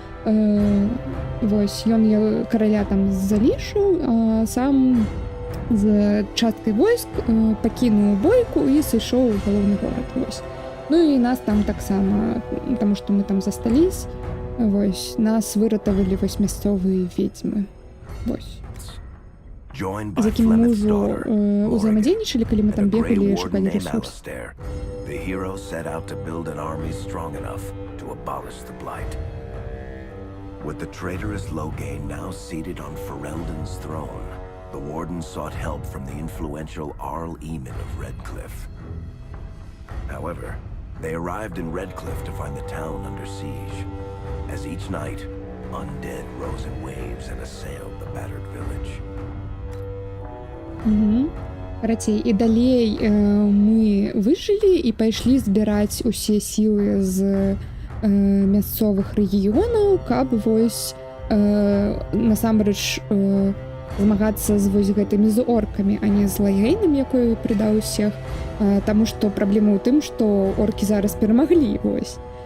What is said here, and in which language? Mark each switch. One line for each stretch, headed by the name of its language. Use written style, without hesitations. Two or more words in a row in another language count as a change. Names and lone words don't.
Belarusian: Вось, ён караля там залішыў, а сам з часткай войск пакінуў бойку і сышоў у галоўны горад. Вось. Ну і нас там таксама, таму што мы там застались, вось, нас выратавалі вось мясцовыя ведзьмы. Вось. З якім мы ўжо узаемадзейнічалі, калі мы там бегалі і шукалі ресурс.
English: The hero set out to build an army strong enough to abolish the Blight. With the traitorous Logain now seated on Ferelden's throne, the Warden sought help from the influential Arl Eamon of Redcliffe. However, they arrived in Redcliffe to find the town under siege. As each night, undead rose in waves and assailed the battered village.
Belarusian: Карацей, і далей мы выжылі і пайшлі збіраць усе сілы з мясцовых рэгіёнаў, каб вось насамрэч змагацца з вось гэтымі з оркамі, а не з Лагейнам, якой прыдаў усіх, таму што праблема ў тым, што оркі зараз перамаглі, вось.